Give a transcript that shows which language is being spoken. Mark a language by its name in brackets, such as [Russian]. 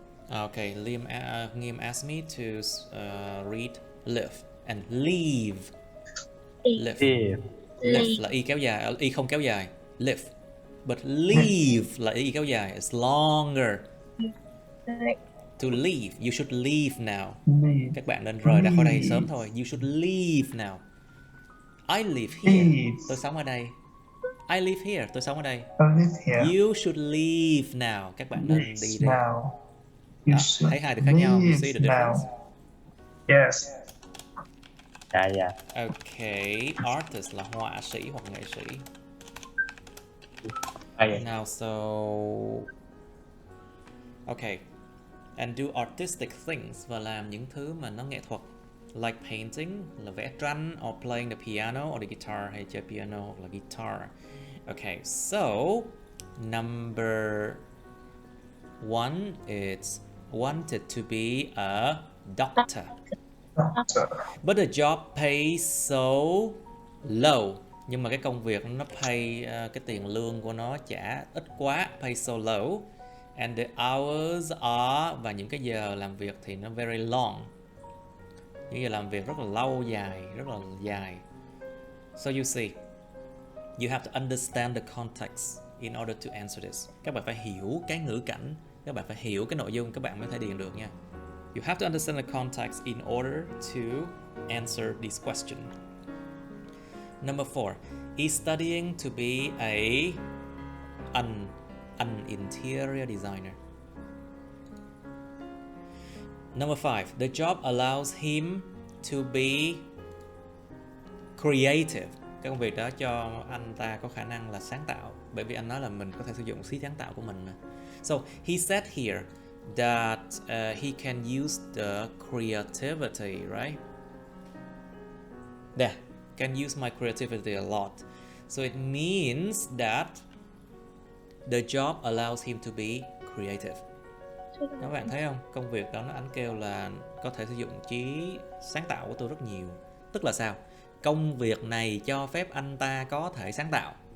[English] Okay, Nghiêm asked me to read live and leave. [Vietnamese] Live là y kéo dài, y không kéo dài. Live. [English] But leave [Vietnamese] là y kéo dài. [English] It's longer. To leave, you should leave now. [Vietnamese] Các bạn nên rời ra khỏi đây sớm thôi. [English] You should leave now. I live here. [Vietnamese] Tôi sống ở đây. [English] I live here. Tôi sống ở đây. You should leave now. [Vietnamese] Các bạn nên đi đi. Đó, thấy hai từ khác nhau. [English] You see the difference? Yes. Yeah. [Vietnamese] Okay, artist là họa sĩ hoặc nghệ sĩ. [English] Now so okay. And do artistic things, [Vietnamese] và làm những thứ mà nó nghệ thuật. [English] Like painting [Vietnamese] là vẽ tranh, [English] or playing the piano or the guitar, [Vietnamese] hay chơi piano hoặc là guitar. [English] Okay, so number 1 is wanted to be a doctor. But the job pays so low. [Vietnamese] Nhưng mà cái công việc nó pay, cái tiền lương của nó trả ít quá, [English] pay so low. And the hours are, [Vietnamese] và những cái giờ làm việc thì nó very long. Những giờ làm việc rất là lâu dài, rất là dài. [English] So you see, you have to understand the context in order to answer this. [Vietnamese] Các bạn phải hiểu cái ngữ cảnh, các bạn phải hiểu cái nội dung, các bạn mới thể điền được nha. [English] You have to understand the context in order to answer this question. Number 4, he's studying to be an interior designer. Number 5, the job allows him to be creative. [Vietnamese] Cái công việc đó cho anh ta có khả năng là sáng tạo, bởi vì anh nói là mình có thể sử dụng trí sáng tạo của mình mà. [English] So he said here that he can use the creativity, right? There, can use my creativity a lot. So it means that the job allows him to be creative. [Vietnamese] Các bạn thấy không? Công việc đó anh kêu là có thể sử dụng trí sáng tạo của tôi rất nhiều. Tức là sao? Công việc này cho phép anh ta có thể sáng tạo.